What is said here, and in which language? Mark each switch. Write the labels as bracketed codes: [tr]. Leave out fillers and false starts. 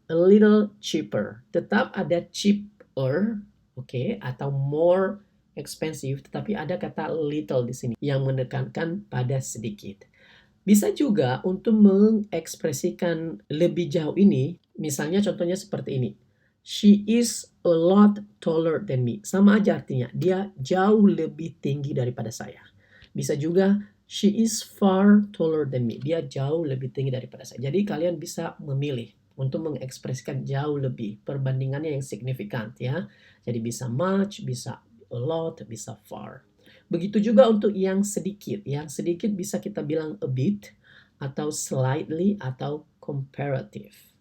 [en] A little cheaper. [id] Tetap ada cheaper, oke, atau more expensive, tetapi ada kata little di sini yang menekankan pada sedikit. Bisa juga untuk mengekspresikan lebih jauh ini, misalnya contohnya seperti ini. [en] She is a lot taller than me. [id] Sama aja artinya, dia jauh lebih tinggi daripada saya. Bisa juga, [en] she is far taller than me. [id] Dia jauh lebih tinggi daripada saya. Jadi kalian bisa memilih untuk mengekspresikan jauh lebih. Perbandingannya yang signifikan ya. Jadi bisa much, bisa a lot, bisa far. Begitu juga untuk yang sedikit. Yang sedikit bisa kita bilang a bit, atau slightly, atau comparative.